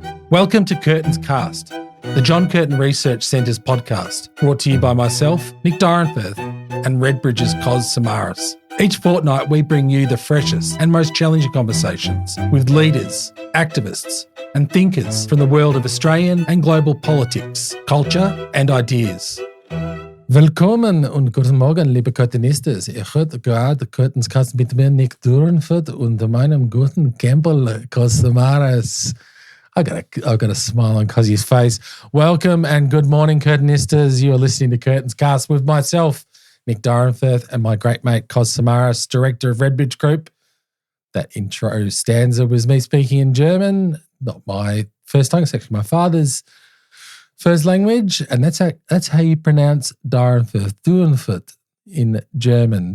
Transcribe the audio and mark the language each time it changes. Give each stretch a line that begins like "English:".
English: Welcome to Curtin's Cast, the John Curtin Research Centre's podcast, brought to you by myself, Nick Doranforth, and Redbridge's Cos Samaras. Each fortnight, we bring you the freshest and most challenging conversations with leaders, activists, and thinkers from the world of Australian and global politics, culture, and ideas.
German: Willkommen und guten Morgen, liebe Curtinistas. Ihr hört gerade Curtin's Cast mit mir, Nick Doranforth, und meinem guten Campbell Cos Samaras.
English: I've got a smile on Cossy's face. Welcome and good morning, Curtinistas. You are listening to Curtin's Cast with myself, Nick Doranforth, and my great mate, Cos Samaras, director of Redbridge Group. That intro stanza was me speaking in German, not my first tongue, it's actually my father's first language, and that's how you pronounce Doranforth in German.